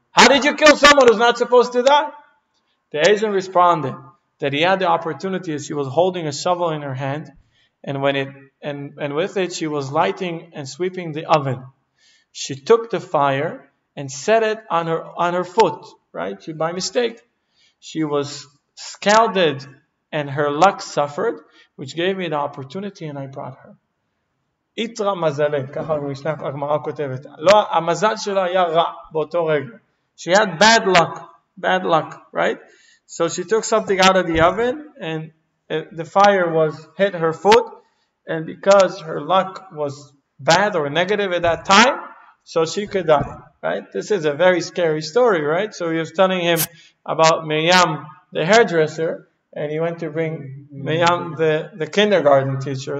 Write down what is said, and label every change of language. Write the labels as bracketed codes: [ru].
[en] How did you kill someone who's not supposed to die? The agent responded that he had the opportunity as she was holding a shovel in her hand, and with it she was lighting and sweeping the oven. She took the fire and set it on her foot, right? By mistake. She was scalded and her luck suffered, which gave me the opportunity and I brought her. [arc] Itra mazale, [he] ככה הגמרא כותבת. לא, המזל שלה היה רע באותו רגע. [en] She had bad luck, right? So she took something out of the oven and the fire hit her foot, and because her luck was bad or negative at that time, so she could die, right? This is a very scary story, right? So he was telling him about Miriam, the hairdresser, and he went to bring Miriam, the kindergarten teacher.